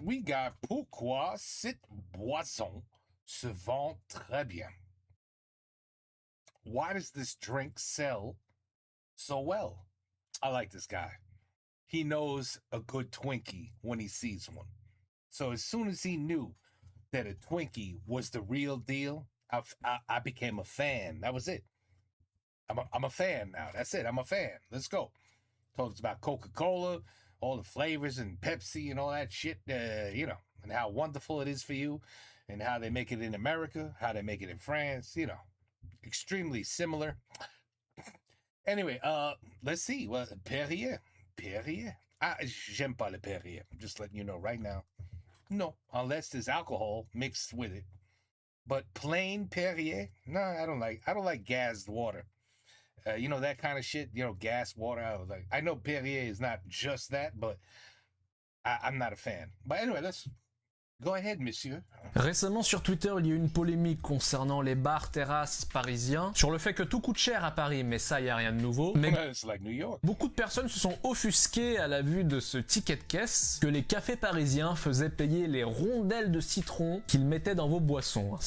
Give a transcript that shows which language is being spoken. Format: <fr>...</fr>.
<en>We got</en> <fr>Pourquoi cette boisson se vend très bien?</fr> <en>Why does this drink sell so well? I like this guy. He knows a good Twinkie when he sees one. So as soon as he knew that a Twinkie was the real deal, I became a fan. That was it. I'm a fan now. That's it. I'm a fan. Let's go. Told us about Coca-Cola, all the flavors and Pepsi and all that shit, and how wonderful it is for you and how they make it in America, how they make it in France, extremely similar. Anyway, let's see. Well, Perrier.</en> <fr>J'aime pas le Perrier.</fr> <en>I'm just letting you know right now. No, unless there's alcohol mixed with it. But plain Perrier? No, I don't like gassed water. That kind of shit, gas, water. I know Perrier is not just that, but I'm not a fan. But anyway, let's go ahead, monsieur.</en> <fr>Récemment sur Twitter, il y a eu une polémique concernant les bars terrasses parisiens, sur le fait que tout coûte cher à Paris, mais ça, il n'y a rien de nouveau. Mais</fr> <en>It's like New York.</en> <fr>beaucoup de personnes se sont offusquées à la vue de ce ticket de caisse que les cafés parisiens faisaient payer les rondelles de citron qu'ils mettaient dans vos boissons.</fr>